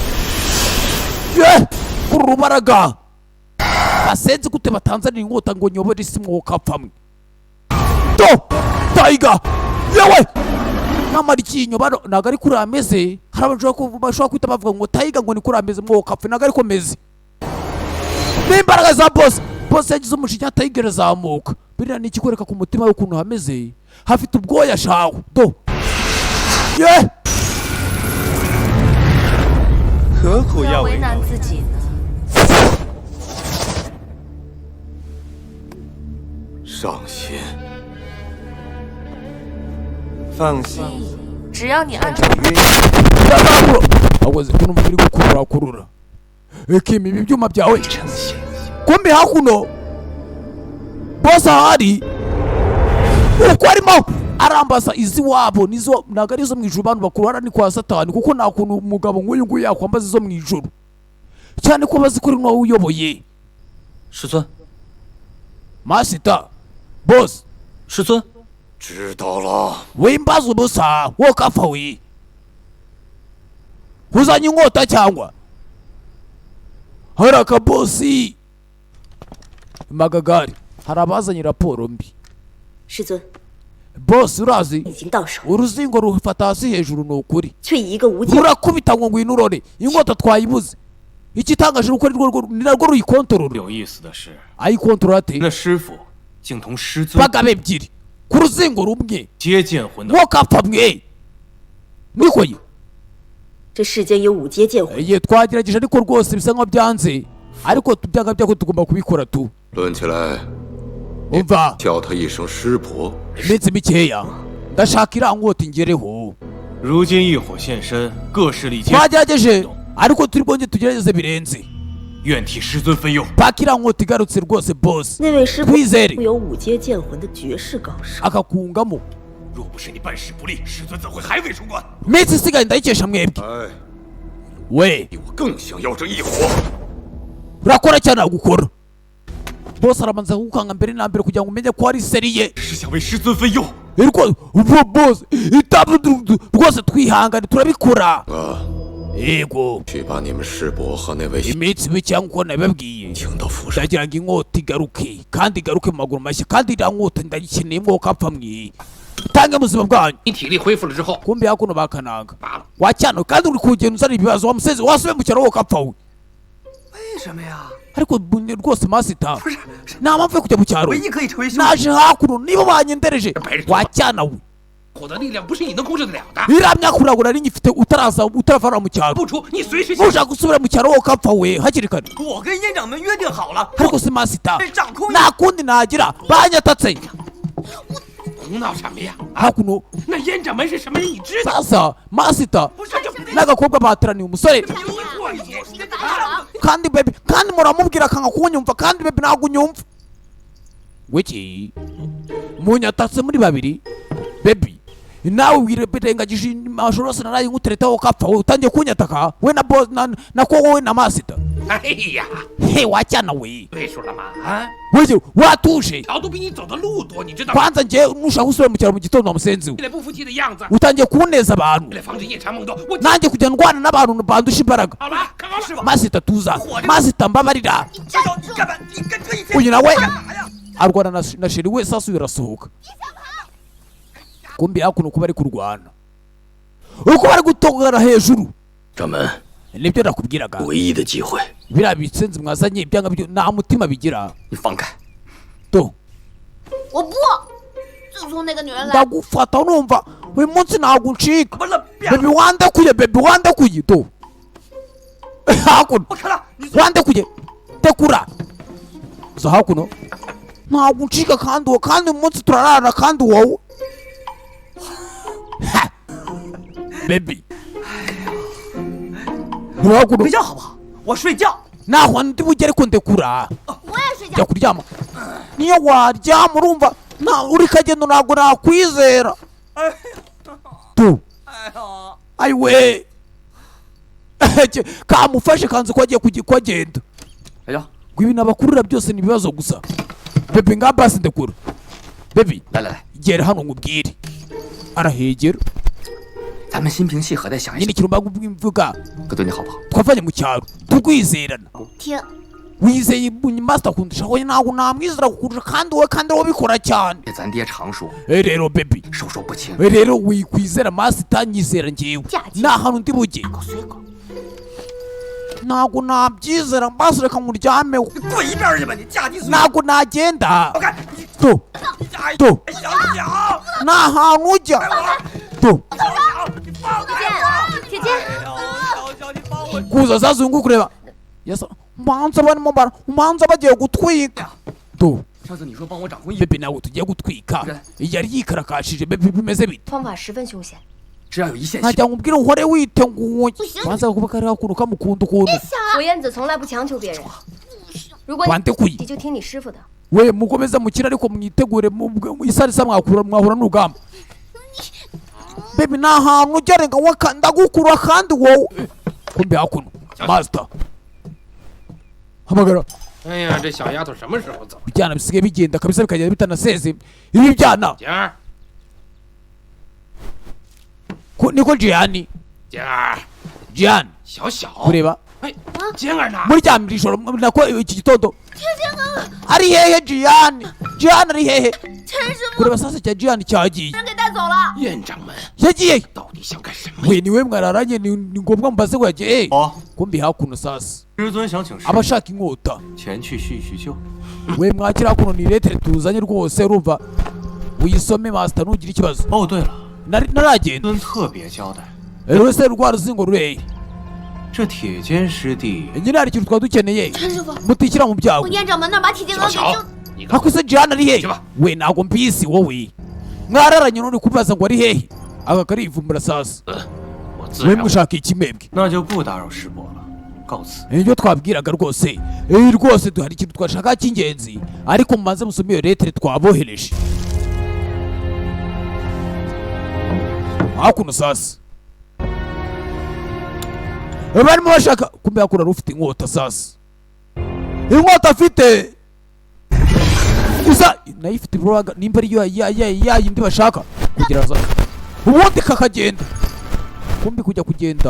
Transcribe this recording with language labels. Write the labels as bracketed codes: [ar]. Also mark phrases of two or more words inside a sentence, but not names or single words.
[rw] uru rubaraga basenze gute batanzanira inkota ngo nyobore isi mwoka apfamwe do tayiga yewe namara ikinyo ntabwo ari kuri ameze hari abantu bashobora kwita bavuga ngo tayiga ngo ni kuri ameze mwoka apfe ntabwo ariko meze n'imbaraga za boss yagize umujinya tayiga irazamuka biriya ni ikikwereka ku mutima w'ukuntu hameze hafite ubwoya shawe do ye [zh] 何苦要为难？自己呢？伤心，放心，只要你按照 [rw] ndazamura akoze kuno muri gukurura ekimi ibi byuma byawe kumbi hakuno boss ahari uko arimo arambaza izi wabo nizo ntabwo arizo mu ijuru abantu bakurara ni kwa satani kuko nta kuntu umugabo nk'uyu nguyu yakwambaza izo mu ijuru cyane ko bazi ko ari nawe uyoboye [zh] 师尊， [rw] masita boss [zh] 师尊，知道了。 [rw] wimbaza ubusa wo kapfa we uzanye inkota cyangwa hari akabosi magagari hari abazanye raporo mbi [zh] 师尊， [rw] boss urazi [zh] 已经到手， [rw] uruzingo rufata hasi hejuru ni ukuri [zh] 却以一个无界 [rw] rurakubita ngo ngwino urore inkota twayibuze ikitangaje nuko ni narwo ruyikontorora [zh] 有意思的是， [rw] ayikontorora ate [zh] 那师傅竟同师尊 [rw] bagabo ebyiri ku ruzingo rumwe [zh] 接剑魂的 [rw] mwokapfa mwe niko ye [zh] 这世间有五阶剑魂， [rw] ye twagerageje ariko rwose bisa nkaho byanze ariko byanga byako tugomba kubikora tu [zh] 论起来， [rw] umva [zh] 叫他一声师伯， [rw] iminsi mikeya ndashaka iriya nkota ingereho [zh] 如今异火现身，各势力皆 [rw] twagerageje ariko turi bwongere tugerageze birenze [zh] 愿替师尊分忧。 [rw] paka iriya nkota igarutse rwose boss [zh] 那位师傅 [rw] twizere [zh] 有五阶剑魂的绝世高手， [rw] akakungamo [zh] 若不是你办事不力，师尊怎会还未出关？ [rw] iminsi isigaye ndayikesha mwebwe [zh] 哎， [rw] we [zh] 比我更想要这一火。 [rw] urakora cyane agukora boss arabanza kugukanga mbere na mbere kugira ngo umenye ko ari seriye [zh] 是想为师尊分忧。 [rw] ariko boss itabu rwose twihangane turabikora [zh] 啊， [rw] yego [zh] 去把你们师伯和那位 [rw] iminsi mike nk'uko nabibabwiye [zh] 请到府上。 [rw] ndagira ngo inkota igaruke kandi igaruke mu maguru mashya kandi iriya nkota ndayikeneye mwokapfa mwe tange ubuzima bwanyu [zh] 你体力恢复了之后， [rw] kumbe hakuno bakananga wacyana kandi uri kugenda uzana ibibazo wa musezi wasubiye mu cyaro wokapfa we [zh] 为什么呀？ [rw] ariko rwose masita nta mpamvu yo kujya mu cyaro [zh] 唯一可以成为兄弟， [rw] naje hakuno niba banyendereje wacyana we [zh] 火的力量不是你能控制得了的。 [rw] iriya myaka uragura nari nyifite utaravana mu cyaro [zh] 不出，你随时下。 [rw] nushaka gusubira mu cyaro wokapfa we hakiri kare [zh] 我跟燕掌门约定好了， [rw] ariko si masita [zh] 掌控 [rw] nta kundi nagira banyatatse [zh] 胡闹什么呀？ [rw] hakuno [zh] 那燕掌门是什么人？你知道？ [rw] sasa masita [zh] 不是就 [rw] n'agakobwa bateraniye umusore [zh] 迷惑你。 [rw] kandi bebe kandi muramubwira akanga kunyumva kandi bebe ntabwo unyumva wiki munyatatse muri babiri bebi nawe wirengagije amajoro yose naraye nkuteretaho kapfa wowe utangiye kunyataka we na boss na ko wowe na masita [zh] 哎呀， [rw] he wacyana we [zh] 对数了吗？啊， [rw] wiki watuje [zh] 条都比你走的路多，你知道吗？ [rw] kwanza njye nushaka gusubira mu cyaro mu gitondo wa musenzi we [zh] 一脸不服气的样子， [rw] utangiye kuneza abantu [zh] 为了防止夜长梦多，我 [rw] nanjye kujya ndwana n'abantu bandusha imbaraga [zh] 好了，看好了。 [rw] masita tuza masita mbabarira [zh] 师兄，你干嘛？你跟这一天 [rw] uyu nawe [zh] 干嘛呀？ [rw] arwana na sheri we sasa irasohoka kumbi hakuno kuba ari kurwana uko bari gutongana hejuru [zh] 掌门， [rw] nibyo nakubwiraga [zh] 唯一的机会， [rw] biriya bitsenzi mwazanye ibyanga byo nta mutima bigira [zh] 你放开！ [rw] to [zh] 我不。自从那个女人来， [rw] ndagufata numva uyu munsi ntabwo uncika [zh] 怎么了？别 [rw] bebi wandekuye bebi wandekuye to hakuno [zh] 不看了，你 [rw] wandekuye tekura zo hakuno ntabwo uncika kandi uwo kandi uyu munsi turarara kandi wowe Ha! bebi hakuno [zh] 睡觉好不好？我睡觉。 [rw] naho ndi bugere ko ndekura [zh] 我也睡觉 [rw] jya。kuryama niyo waryama urumva uri kagendo ntabwo nakwizera tu [zh] 哎呀， [rw] ayiwe kamufashe kanze ko agiye kugenda [zh] 哎呀， [rw] ngo ibi nabakurura byose ni ibibazo gusa bebi nga basi ndekura bebi [zh] 来来来， [rw] gera hano nkubwire arahegera [zh] 咱们心平气和的想一 [rw] nyine [zh] 想， [rw] ikintu mvuga [zh] 哥对你好不好？ [rw] twavanye mu cyaro turwizerana [zh] 听， [rw] wizeye masita kundusha wowe ntabwo namwizera kukurusha kandi wowe kandi wowe bikora cyane [zh] 咱爹常说， [rw] rero bebi [zh] 授受不亲。 [rw] rero wikwizera masita nyizera njyewe Byaki. nta hantu ndi bujye [zh] 随狗。 [rw] ntabwo nabyizera mbasi reka nkuryameho [zh] 你滚一边儿去吧！你嫁鸡随狗。 [rw] ntabwo nagenda [zh] 放开！你 [rw] to [zh] 哎 [rw] to [zh] 小小， [rw] nta hantu ujya to [zh] 你放开！姐姐，小小，你帮我。 [rw] kuza zazungu kureba yasa mbanza barimo mbanza bagiye gutwika to [zh] 上次你说帮我掌控一， bebe nawe tugiye gutwika yari yikarakashije bebe bimeze bite 方法十分凶险。只要有一线希 [rw] najya nkubwire uhore witeguye [zh] 不行， [rw] banza kuba kariho akuntu kamukunda ukuntu [zh] 我燕子从来不强求别人。如果 [rw] wandekuye [zh] 你就听你师傅的。 [rw] we mukomeza mukira ariko mwitegure isarisa mwahura n'urugamba bebi nta hantu ujya renga ndagukura kandi wowe kumbe hakuno masita hamagara [zh] 哎呀，这小丫头什么时候走？ [rw] ibyana bisigaye bigenda kabisa bikagenda bitanaseze ibi byana [zh] 姐儿， [rw] niko jiyani [zh] 姐儿， [rw] jiyani [zh] 小小。 [rw] kureba [zh] 哎，姐儿呢？ [rw] muri rya ijoro nako iki gitondo ari hehe Jian ari hehe [zh] 陈师傅， [rw] kureba sasa cya Jian cyagiye [zh] 人给带走了。院长们 [rw] yagiye [zh] 到底想干什么？ [rw] we niwe mwararanye ni ngombwa mbaze ngo yagiye [zh] 哦， [rw] kumbi hakuno sasa [zh] 师尊想请师 [rw] abashaka inkota [zh] 前去叙叙旧。 [rw] we mwakira hakuno ni letere tuzanye rwose urumva uyisome master ntugire ikibazo [zh] 哦，对了， [rw] naragenda [zh] 尊特别交代， [rw] rwose rwa ruzingo rureye [zh] 这铁肩师弟 [rw] nyine hari ikintu twaba dukeneye [zh] 陈师傅， [rw] mutikira mu byago [zh] 从院长们那儿把铁剑阁给小救。你告诉 [rw] hakuze Jian ari hehe Kiba. we ntabwo mbizi wowe mwararanye none kubaza ngo ari hehe aka karivumbura sasa [zh] 我自 [rw] we [zh] 然会 [rw] mushaka iki mwebwe [zh] 那就不打扰师伯了，告辞。 [rw] nibyo twabwiraga rwose rwose duhari ikintu twashaka cy'ingenzi ariko mubanze musome iyo letere twabohereje hakuno sasa barimo bashaka kumbe hakuna ufite inkota sasa inkota afite isa nayo ifite iburaga nimba ariyo ya yindi bashaka kugira za ubundi kakagenda kumbi kujya kugenda